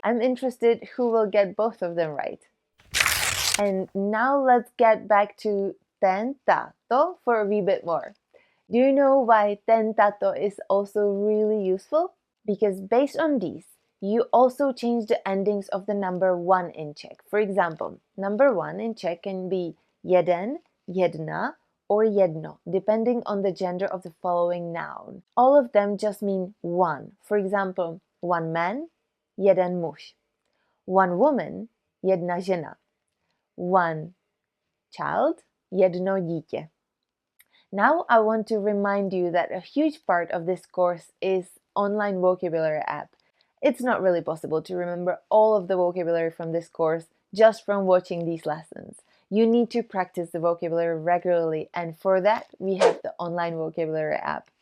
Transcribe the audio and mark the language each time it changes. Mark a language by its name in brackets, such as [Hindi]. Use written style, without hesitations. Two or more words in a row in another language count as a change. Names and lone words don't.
[English] I'm interested who will get both of them right. And now let's get back to Tentato for a wee bit more. Do you know why Tentato is also really useful? Because based on these, you also change the endings of the number 1 in Czech. For example, number 1 in Czech can be [Czech] jeden, jedna, [English] or jedno, depending on the gender of the following noun. All of them just mean one. For example, one man, [Czech] jeden muž. [English] One woman, [Czech] jedna žena. [English] One child, [Czech] jedno dítě. [English] Now I want to remind you that a huge part of this course is online vocabulary app. It's not really possible to remember all of the vocabulary from this course just from watching these lessons. You need to practice the vocabulary regularly, and for that we have the online vocabulary app.